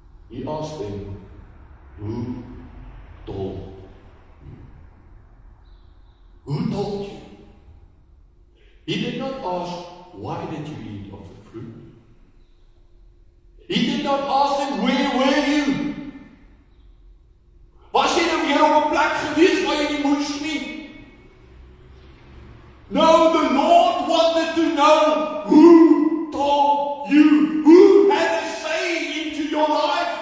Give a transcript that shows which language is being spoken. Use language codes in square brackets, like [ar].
[en] He asked them, who told you? Who told you? He did not ask, why did you eat of the fruit? He did not ask them, where were you? [af] Was jy nou weer op 'n plek gewees waar jy nie moes nie? [en] No, the Lord wanted to know who told you, who had a say into your life.